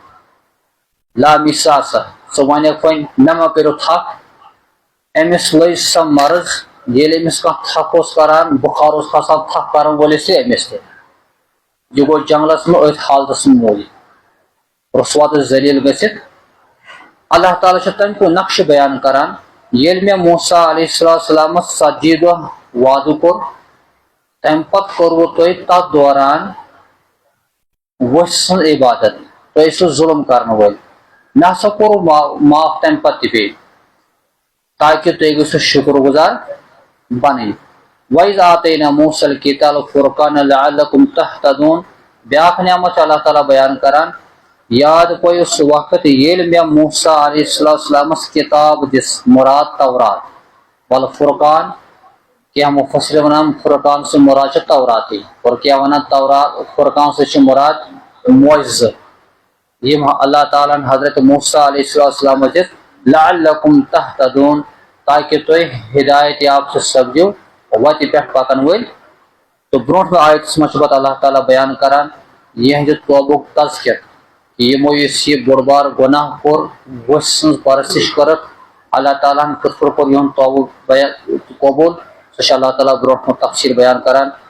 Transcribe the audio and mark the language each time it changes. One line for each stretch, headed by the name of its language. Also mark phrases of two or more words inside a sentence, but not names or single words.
Kashmiri: لامی ساسا ژٕ ونکھ وۄنۍ مےٚ ما کٔرِو تھکھ أمِس لٔج سۄ مرض ییٚلہِ أمِس کانٛہہ تھکھ اوس کران بُخار اوس کھسان تھکھ کران وٲلِس تہِ أمِس تہِ یہِ گوٚو جنگلس منٛز أتھۍ حالتس منٛز موٗدۍ رسوا تہٕ ذلیٖل گٔژھِتھ اللہ تعالیٰ چھُ تمہِ کُن نقشہٕ بیان کران ییٚلہِ مےٚ موسیٰ علیہ السلامس 40 دۄہ وعدٕ کوٚر تمہِ پتہٕ کوٚروٕ تۄہہِ تتھ دوران ؤسۍ سٕنٛز عبادت تُہۍ ٲسِو ظُلم کرنہٕ وٲلۍ مےٚ ہسا کوٚروٕ معاف تمہِ پتہٕ تہِ بیٚیہِ تاکہِ تُہۍ گٔژھِو شُکر گُزار بنٕنۍ
Arabic: وَإِذْ آتَيْنَا موسى الكتاب والفرقان لعلكم تهتدون
Kashmiri: بیاکھ نعمت چھُ اللہ تعالیٰ بیان کران یاد پٲیِو سُہ وقت ییٚلہِ مےٚ موسیٰ علیہ السلامس کِتاب دِژ مُراد تورات والفرقان کینٛہہ مُفسِر ونان فرقان سۭتۍ مُراد چھُ توراتٕے اور کینٛہہ ونان تورات فرقان سۭتۍ چھُ مُراد معجزٕ یِم اللہ تعالیٰ ہن حضرت موسیٰ علیہ السلامس دِژ
Arabic: لعلكم تهتدون
Kashmiri: تاکہِ تُہۍ ہدایت یاب سپدِو وتہِ پٮ۪ٹھ پکن وٲلۍ تہٕ برونٛٹھ آیتس منٛز چھُ پتہٕ اللہ تعالیٰ بیان کران یِہنٛدِ توبُک تذکِر کہِ یِمو یُس یہِ بوٚڑ بار گۄناہ کوٚر ؤسۍ سٕنٛز پرستش کٔرٕکھ اللہ تعالیٰ ہن کِتھ پٲٹھۍ کوٚر یِہُنٛد توبہٕ قبوٗل سُہ چھُ اللہ تعالیٰ برونٛٹھ کُن تفصیٖل بیان کران